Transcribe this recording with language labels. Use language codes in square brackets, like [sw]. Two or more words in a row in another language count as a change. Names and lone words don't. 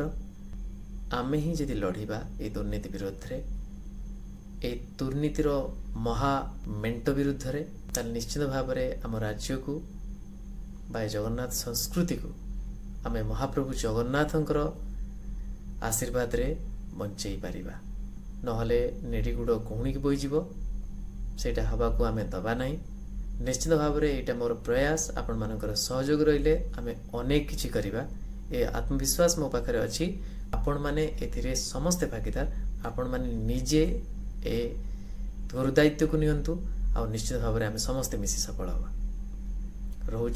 [or] ଆମେ ହିଁ ଯଦି ଲଢ଼ିବା এই ଦୁର୍ନୀତି ବିରୁଦ୍ଧରେ, এই ଦୁର୍ନୀତିର ମହା ମେଣ୍ଟ ବିରୁଦ୍ଧରେ, ତାହେଲେ ନିଶ୍ଚିତ ଭାବରେ ଆମ ରାଜ୍ୟକୁ ବା ଏ ଜଗନ୍ନାଥ ସଂସ୍କୃତିକୁ ଆମେ ମହାପ୍ରଭୁ ଜଗନ୍ନାଥଙ୍କର ଆଶୀର୍ବାଦରେ ବଞ୍ଚେଇ ପାରିବା। ନହେଲେ ନେଡ଼ିଗୁଡ଼ କହୁଣିକି ବୋଇଯିବ, ସେଇଟା ହେବାକୁ ଆମେ ଦେବା ନାହିଁ। ନିଶ୍ଚିତ ଭାବ ମେଁ ୟହାଁ ମୋର ପ୍ରୟାସ ଆପଣ ମାନଙ୍କର ସହଯୋଗ ରହିଲେ ଆମେ ଅନେକ କିଛି କରିବା ଏ ଆତ୍ମବିଶ୍ୱାସ ମୋ ପାଖରେ ଅଛି ଆପଣ ମାନେ ଏଥିରେ ସମସ୍ତ ଭାଗୀଦାର ଆପଣ ମାନେ ନିଜେ ଏ ଗୁରୁଦାୟିତ୍ୱ କୋ ନିଅନ୍ତୁ ଆ ନିଶ୍ଚିତ ଭାବ ମେଁ ଆମେ ସମସ୍ତ ମିଶି ସଫଳ ହବା।